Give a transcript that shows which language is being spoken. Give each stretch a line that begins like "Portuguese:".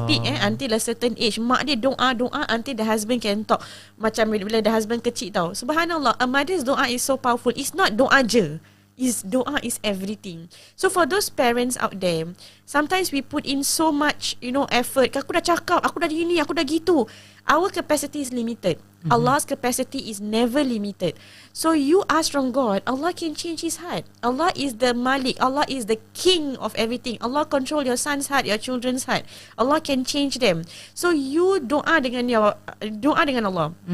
English: speak until a certain age. Mak dia doa until the husband can talk. Macam bila the husband kecil tau. Subhanallah, a mother's doa is so powerful. It's not doa je. Doa is everything. So for those parents out there, sometimes we put in so much, effort.
Malay: Aku dah cakap, aku dah gini, aku dah gitu.
English: Our capacity is limited. Allah's capacity is never limited. So you ask from God, Allah can change his heart. Allah is the Malik. Allah is the king of everything. Allah control your son's heart, your children's heart. Allah can change them. So you doa dengan Allah.